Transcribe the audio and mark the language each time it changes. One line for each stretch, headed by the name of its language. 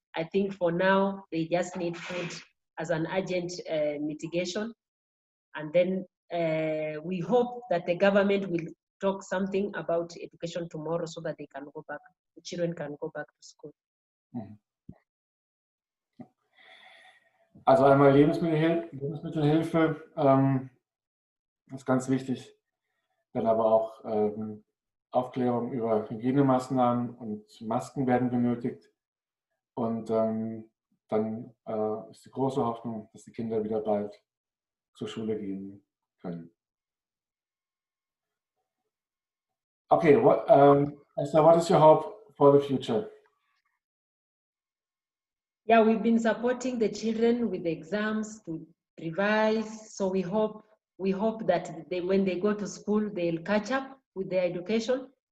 English: I think for now, they just need food as an urgent mitigation. And then we hope that the government will talk something about education tomorrow so that they can go back, the children can go back to school.
German: Also einmal Lebensmittelhilfe ist ganz wichtig, dann aber auch Aufklärung über Hygienemaßnahmen und Masken werden benötigt. Und dann ist die große Hoffnung, dass die Kinder wieder bald zur Schule gehen können.
English: Okay, Esther, what is your hope for the future? Yeah, we've been supporting the children with the exams to revise. So we hope that when they go to school, they'll catch up with their education.